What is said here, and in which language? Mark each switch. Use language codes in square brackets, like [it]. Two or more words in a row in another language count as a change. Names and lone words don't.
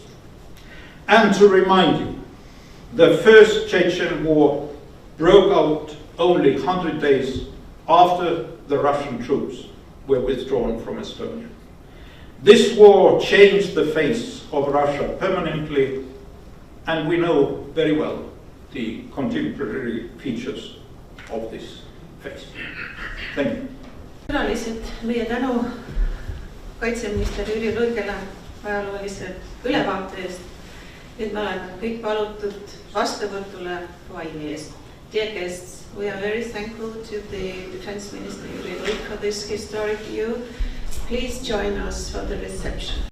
[en] And to remind you, the first Chechen war broke out only 100 days after the Russian troops were withdrawn from Estonia. This war changed the face of Russia permanently, and we know very well the contemporary features of this face. Thank you. [et] Külalised, meie tänu kaitseminister Jüri Luigele ajaloolise ülevaate eest. Nüüd me oleme kõik palutud vastuvõtule vaini eest. [en] Dear guests, we are very thankful to the Defense Minister Jüri Luig for this historic view. Please join us for the reception.